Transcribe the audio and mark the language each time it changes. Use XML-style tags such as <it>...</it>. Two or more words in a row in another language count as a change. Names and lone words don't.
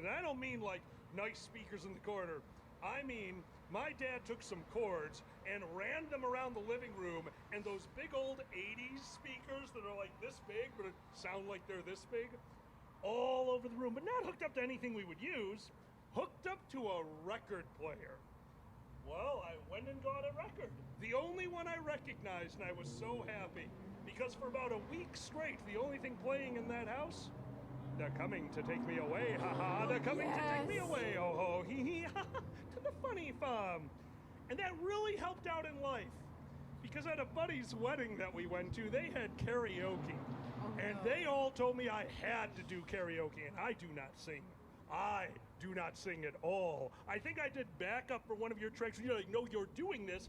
<en>And I don't mean like nice speakers in the corner. I mean, my dad took some cords and ran them around the living room, and those big old 80s speakers that are like this big, but sound like they're this big, all over the room, but not hooked up to anything we would use, hooked up to a record player. Well, I went and got a record. The only one I recognized, and I was so happy. Because for about a week straight, the only thing playing in that house, they're coming to take me away, ha-ha, they're coming to take me Yes. away, oh-ho, hee-hee, ha-ha, to the funny farm. And that really helped out in life. Because at a buddy's wedding that we went to, they had karaoke. Oh And they all told me I had to do karaoke, and I do not sing. I do not sing at all. I think I did backup for one of your tracks. You're like, no, you're doing this.</en>